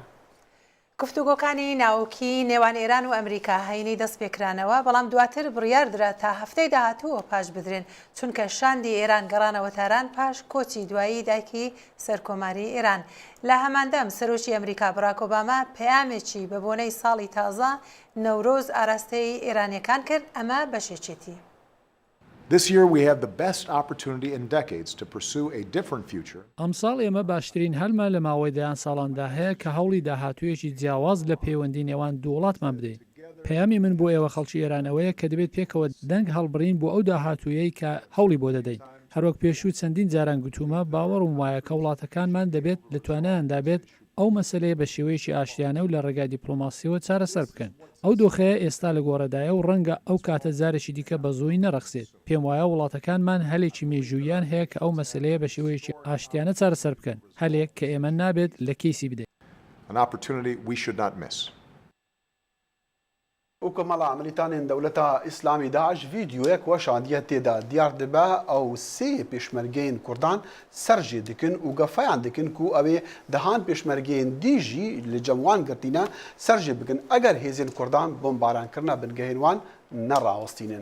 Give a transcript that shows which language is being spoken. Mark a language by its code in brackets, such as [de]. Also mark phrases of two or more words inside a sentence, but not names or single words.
[ckb] گفتوگۆکانی ناوکی نێوان ئێران و ئەمریکا هەینی دەست پێکرانەوە بەڵام دواتر بڕیاردرا تا هەفتەی داهاتووە پاش بدرێن چونکە شاندی ئێران گەڕانەوە تاران پاش کۆچی دوایی دایکی سەرکۆماری ئێران لە هەماندەم سەرۆکی ئەمریکا باراک ئۆباما پەیامێکی بە بۆنەی ساڵی تازە نەورۆز ئاراستەی ئێرانیەکان کرد ئەمە بەشێکێتی. [en] This year we have the best opportunity in decades to pursue a different future. [ckb] ئەمساڵ ئێمە باشترین هەلمە لە ماوەی دەیان ساڵاندا هەیە کە هەوڵی داهاتوویەکی جیاواز لە پەیوەندی نێوان دوو وڵاتمان بدەین. پەیامی من بۆ ئێوە خەڵکی ئێرانەوەیە کە دەبێت پێکەوە دەنگ هەڵبڕین بۆ ئەو داهاتوویەی کە هەوڵی بۆ دەدەین. هەروەک پێشوو چەندین جاران گوتومە باوەڕم وایە کە وڵاتەکانمان دەبێت لە توانایاندا بێت ئەو مەسلەیە بە شێوەیەکی ئاشتیانە و لە ڕێگای دیپلۆماسیەوە چارەسەر بکەن. ئەو دۆخەیە ئێستا لە گۆڕەدایە و ڕەنگە ئەو کاتە جارێکی دیکە بە زۆی نەڕەخسێت. پێم وایە وڵاتەکانمان هەلێکی مێژوویان هەیە کە ئەو مەسلەیە بە شێوەیەکی ئاشتیانە چارەسەر بکەن. هەلێک کە ئێمە نابێت لە کەیسی بدەین. [en] An opportunity we should not miss. [ku] و کۆمەڵە عملیتانên دەوڵەتا ئیسلامی داعش ڤیدیۆیەک وەشاندیە تێدا دیار دەبە ئەو سێ پێشمەرگەین کوردان سەرژێ دکن و گەفەیان دکن و ئەوێ دەهان پێشمەرگەین دیژی لە جەموان گرتینە سەرژێ بکن ئەگەر هێزین کوردان بۆمبارانکردنە بنگەهێنوان نەڕاوەستینن.